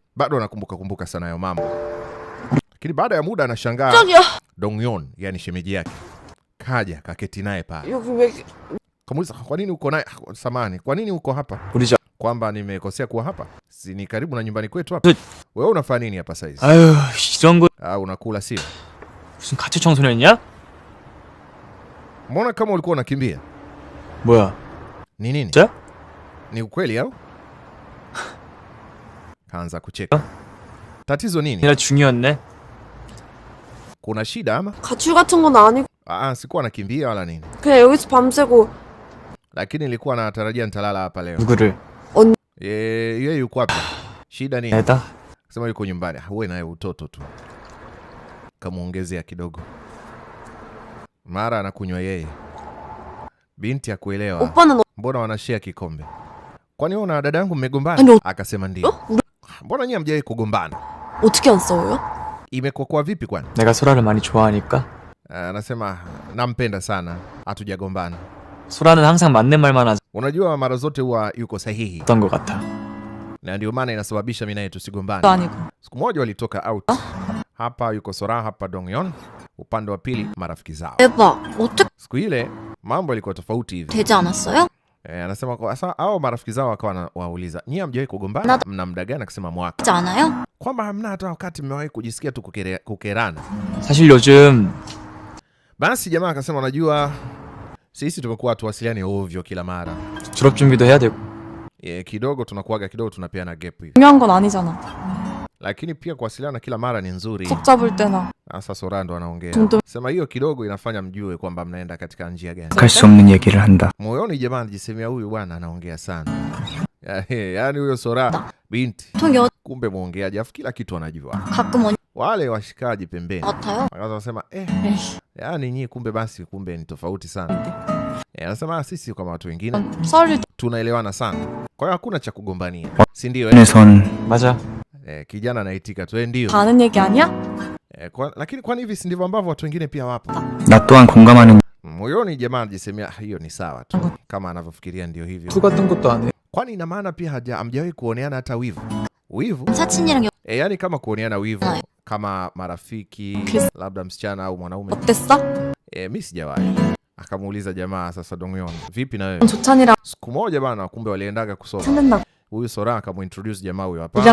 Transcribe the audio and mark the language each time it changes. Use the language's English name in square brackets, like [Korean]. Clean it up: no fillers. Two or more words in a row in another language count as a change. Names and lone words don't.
[Swahili] Bado anakumbuka sana hayo mambo. Lakini baada ya muda anashangaa Dongyeon, yani shemeji yake, kaja kaketi naye pale. Kamuuliza, kwa nini uko naye? Samani, kwa nini uko hapa? Kwamba nimekosea kuwa hapa? Si ni karibu na nyumbani kwetu hapa. Wewe unafanya nini hapa saizi? Unakula sio? [Korean] 무슨 가출 청소년이냐? [Swahili] Mbona kama ulikuwa unakimbia? [Korean] 뭐야? [Swahili] Ni nini? [Korean] 진짜? [Swahili] Ni ukweli au? Kaanza kucheka. Tatizo nini? [Korean] 내가 중이었네. [Swahili] Kuna shida ama? [Korean] 가출 같은 건 아니고. [Swahili] Sikuwa nakimbia wala nini. [Korean] 그냥 여기서 밤새고. [Swahili] Lakini nilikuwa natarajia nitalala hapa leo. [Korean] 누구를? [Swahili] Yeye yuko hapa. Shida nini? [Korean] 애다. [Swahili] Sema yuko nyumbani. Wewe naye utoto tu. Kamuongezea kidogo. Mara anakunywa yeye. Binti akuelewa. Mbona wanashare kikombe? Kwani wewe na dada yangu mmegombana? Akasema ndio. Mbona nyinyi hamjawahi kugombana? [Korean] 어떻게 안 싸워요? [Swahili] Imekuwa vipi kwani? [Korean] 내가 소라를 많이 좋아하니까. [Swahili] Anasema nampenda sana, hatujagombana. [Korean] 소라는 항상 맞는 말만 하지. [Swahili] Unajua mara zote huwa yuko sahihi. [Korean] 어떤 것 같아. [Swahili] Na ndio maana inasababisha mimi naye tusigombane. Siku moja walitoka out. Hapa yuko Sora, hapa Dongyeon. Upande wa pili marafiki zao. Siku ile mambo yalikuwa tofauti hivi. [Korean] 되지 않았어요? [Swahili] Anasema kwa sasa hao marafiki zao wakawa wauliza, nyinyi hamjawahi kugombana? Mna muda gani? Akasema mwaka. [Korean] 되지 않아요? [Swahili] Kwamba hamna hata wakati mmewahi kujisikia tu kukerana. [Korean] 사실 요즘. [Swahili] Basi jamaa akasema, unajua sisi tumekuwa tuwasiliane ovyo kila mara. [Korean] 졸업 준비도 해야 되고. [Swahili] Kidogo tunakuaga, kidogo tunapeana gap hivi. [Korean] 중요한 건 아니잖아. [Swahili] Lakini pia kuwasiliana kila mara ni nzuri. [Korean] 속 잡을 때나. [Swahili] Sasa Sora ndo anaongea. Sema hiyo kidogo inafanya mjue kwamba mnaenda katika njia gani. [Korean] 갈 수 없는 얘기를 한다. [Swahili] Moyoni jamaa anajisemea, huyu bwana anaongea sana. Yaani huyo Sora binti. Kumbe muongeaji, afu kila kitu anajua. Wale washikaji pembeni. Akasema yaani nyinyi kumbe basi kumbe ni tofauti sana. Anasema sisi kama watu wengine tunaelewana sana. Kwa hiyo hakuna cha kugombania. Si ndio? [Korean] 맞아. [Swahili] Kijana anaitika tu ndio. [Korean] 다는 얘기 아니야? [Swahili] Lakini kwani hivi si ndivyo ambavyo watu wengine pia wapo? [Korean] 나 또한 공감하는. [Swahili] Moyoni jamaa anajisemea hiyo ni sawa tu. Kama anavyofikiria ndio hivyo. [Korean] 같은 것도 안 해. [Swahili] Kwani ina maana pia hamjawahi kuoneana hata wivu? Wivu? [Korean] 사친이랑 [Swahili] Yani kama kuoneana wivu kama marafiki, labda msichana au mwanaume. [Korean] 어땠어? [Swahili] Mimi sijawahi. Akamuuliza jamaa sasa, Dongyeon, vipi na wewe? [Korean] 조찬이랑 [Swahili] Siku moja bana, kumbe waliendaga kusoma. Huyu Sora akamuintroduce jamaa huyo hapa.